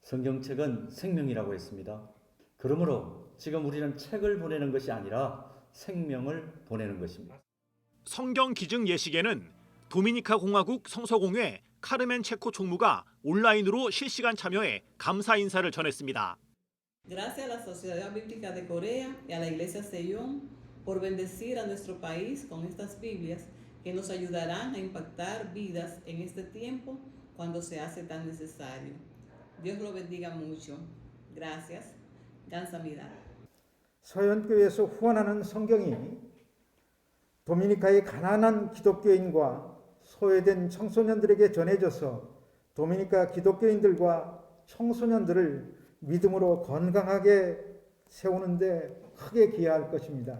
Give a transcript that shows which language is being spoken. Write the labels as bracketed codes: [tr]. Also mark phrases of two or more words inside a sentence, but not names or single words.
[ko] 성경책은 생명이라고 했습니다. 그러므로 지금 우리는 책을 보내는 것이 아니라 생명을 보내는 것입니다. 성경 기증 예식에는 도미니카 공화국 성서공회 카르멘 체코 총무가 온라인으로 실시간 참여해 감사 인사를 전했습니다. [es] Gracias a la Sociedad Bíblica de Corea y a la Iglesia Sejong por bendecir a nuestro país con estas Biblias que nos ayudarán a impactar vidas en este tiempo cuando se hace tan necesario. Dios lo bendiga mucho. Gracias. [ko] 감사합니다. 서현교회에서 후원하는 성경이 도미니카의 가난한 기독교인과 소외된 청소년들에게 전해져서 도미니카 기독교인들과 청소년들을 믿음으로 건강하게 세우는데 크게 기여할 것입니다.